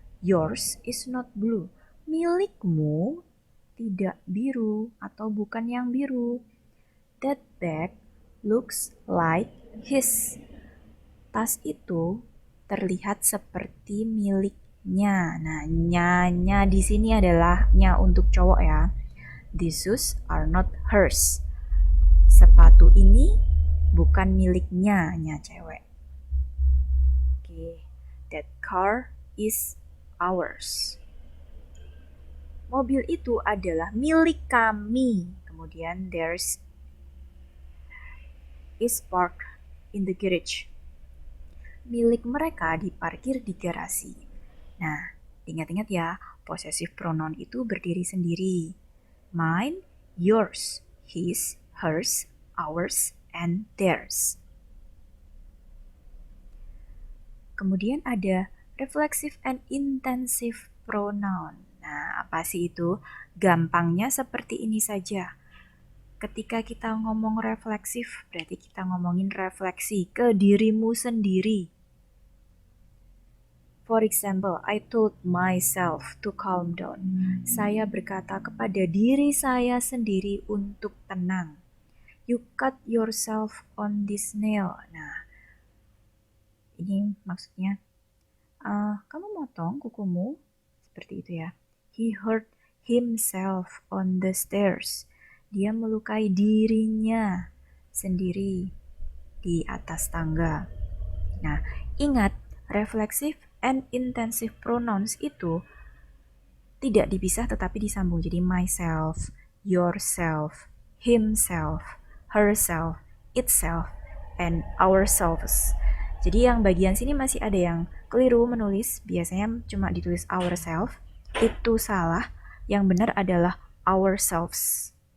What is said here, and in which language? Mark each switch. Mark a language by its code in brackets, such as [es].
[en] Yours is not blue. [id] Milikmu tidak biru atau bukan yang biru. [en] That bag looks like his. [id] Tas itu terlihat seperti miliknya. Nah, nya di sini adalah nya untuk cowok ya. [en] These shoes are not hers. [id] Sepatu ini bukan miliknya, nya cewek. [en] Oke, that car is ours. [id] Mobil itu adalah milik kami. [en] Kemudian there's is parked in the garage. [id] Milik mereka diparkir di garasi. Nah, ingat-ingat ya, possessive pronoun itu berdiri sendiri. [en] Mine, yours, his, hers, ours, and theirs. [id] Kemudian ada reflexive and intensive pronoun. Nah, apa sih itu? Gampangnya seperti ini saja. Ketika kita ngomong refleksif, berarti kita ngomongin refleksi ke dirimu sendiri. [en] For example, I told myself to calm down. [id] Saya berkata kepada diri saya sendiri untuk tenang. [en] You cut yourself on this nail. [id] Nah, ini maksudnya, kamu motong kukumu? Seperti itu ya. [en] He hurt himself on the stairs. [id] Dia melukai dirinya sendiri di atas tangga. Nah, ingat, reflexive and intensive pronouns itu tidak dipisah tetapi disambung. [en] Jadi myself, yourself, himself, herself, itself, and ourselves. [id] Jadi yang bagian sini masih ada yang keliru menulis. Biasanya cuma ditulis ourself. Itu salah. Yang benar adalah ourselves.